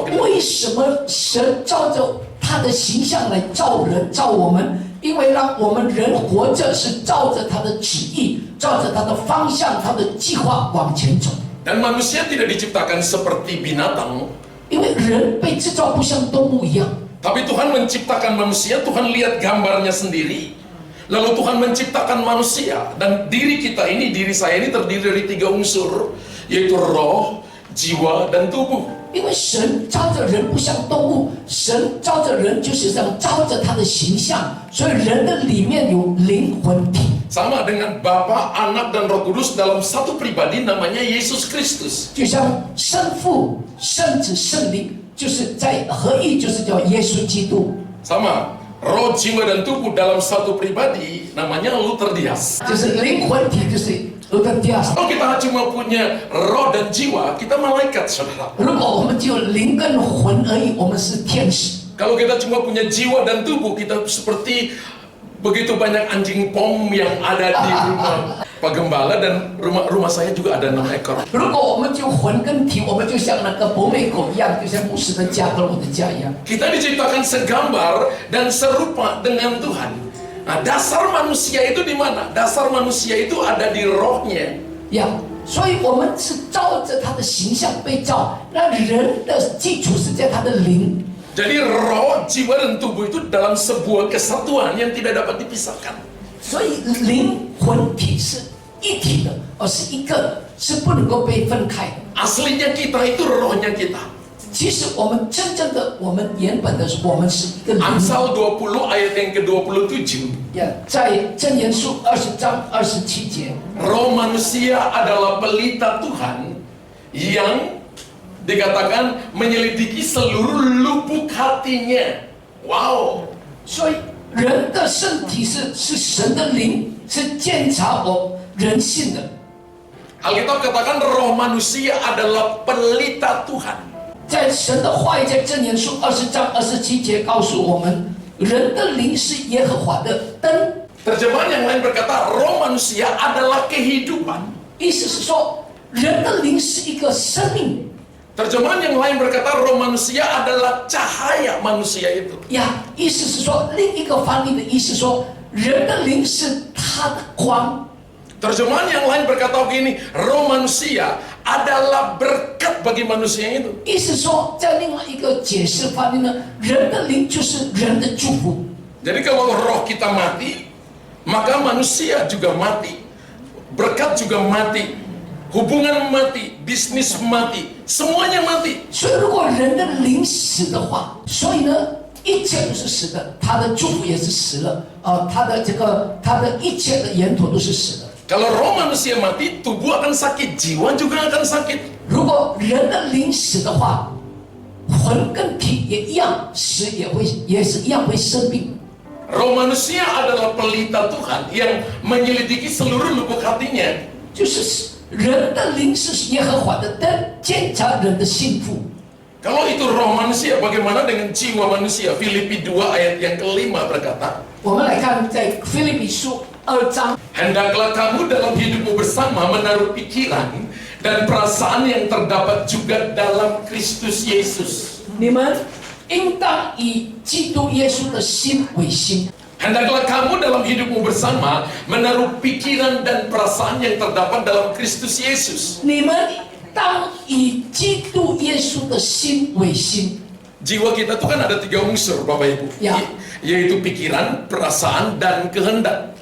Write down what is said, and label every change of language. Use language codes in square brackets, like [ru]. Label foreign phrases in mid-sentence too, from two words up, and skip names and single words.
[zh] 为什么神照着他的形象来造人、造我们？因为让我们人活着是照着他的旨意，照着他的方向、他的计划往前走。 [id] Dan manusia tidak diciptakan seperti binatang. [zh] 因为人被制造不像动物一样。 [id] Tapi Tuhan menciptakan manusia, Tuhan lihat gambarnya sendiri. Lalu Tuhan menciptakan manusia. Dan diri kita ini, diri saya ini terdiri dari 3 unsur. Yaitu roh, jiwa, dan tubuh. [zh] 因为神照着人不像动物，神照着人就是这样照着他的形象，所以人的里面有灵魂体。 [id] Sama dengan Bapa, Anak, dan Roh Kudus dalam satu pribadi namanya Yesus Kristus. [zh] 就像圣父、圣子、圣灵，就是在合一，就是叫耶稣基督。 [id] Sama, roh, jiwa, dan tubuh dalam satu pribadi namanya Luther Dias. [zh] 就是灵魂体，就是卢德第二。 [id] Kalau kita cuma punya roh dan jiwa, kita malaikat, saudara. [zh] 如果我们只有灵跟魂而已，我们是天使。 [id] Kalau kita cuma punya jiwa dan tubuh, kita seperti begitu banyak anjing pom yang ada di rumah. Pak Gembala dan rumah saya juga ada 6 ekor. [zh] 如果我们就魂跟体，我们就像那个博美狗一样，就像牧师的家和我的家一样。 [id] Kita diciptakan segambar dan serupa dengan Tuhan. Nah, dasar manusia itu di mana? Dasar manusia itu ada di rohnya. [zh] 呀，所以我们是照着他的形象被造，那人的基础是在他的灵。 [id] Jadi roh, jiwa dan tubuh itu dalam sebuah kesatuan yang tidak dapat dipisahkan. [zh] 所以灵魂体是一体的，而是一个，是不能够被分开的。 [id] Aslinya kita itu rohnya kita. [zh] 其实我们真正的，我们原本的，我们是一个灵。 [id] Amsal 20 ayat yang ke-27. [zh] 呀，在箴言书20章27节， [id] Roh manusia adalah pelita Tuhan yang dikatakan menyelidiki seluruh lubuk hatinya. Wow. [zh] 所以人的身体是神的灵，是检查我人性的。 [id] Alkitab katakan roh manusia adalah pelita Tuhan. [zh] 在神的话语，在箴言书20章27节告诉我们，人的灵是耶和华的灯。 [id] Terjemahan yang lain berkata roh manusia adalah kehidupan. [zh] 意思是说，人的灵是一个生命。 [id] Terjemahan yang lain berkata roh manusia adalah cahaya manusia itu. [zh] 呀，意思是说，另一个翻译的意思说，人的灵是他的光。 [id] Terjemahan yang lain berkata begini, roh manusia adalah berkat bagi manusia itu. [zh] 意思说，在另外一个解释翻译呢，人的灵就是人的祝福。 [id] Jadi kalau roh kita mati, maka manusia juga mati. Berkat juga mati. Hubungan mati, bisnis mati, semuanya mati. [zh] 所以，如果人的灵死的话，所以呢，一切都是死的，他的祝福也是死了，他的一切的源头都是死的。 [id] Kalau roh manusia mati, tubuh akan sakit, jiwa juga akan sakit. [zh] 如果人的灵死的话，魂跟体也一样死，也是一样会生病。 [id] Roh manusia adalah pelita Tuhan yang menyelidiki seluruh lubuk hatinya. [zh] 就是人的灵是耶和华的灯，检查人的幸福。 [id] Kalau itu roh manusia, bagaimana dengan jiwa manusia? Filipi 2 ayat yang ke-5 berkata, [zh] 我们来看在腓立比书2章， [id] Hendaklah kamu dalam hidupmu bersama menaruh pikiran dan perasaan yang terdapat juga dalam Kristus Yesus. [zh] 你们应当以基督耶稣的心为心。 [id] Hendaklah kamu dalam hidupmu bersama menaruh pikiran dan perasaan yang terdapat dalam Kristus Yesus. [zh] 你们当以基督耶稣的心为心。 [id] Jiwa kita tuh kan ada 3 unsur, Bapak Ibu, Ya. yaitu pikiran, perasaan, dan kehendak.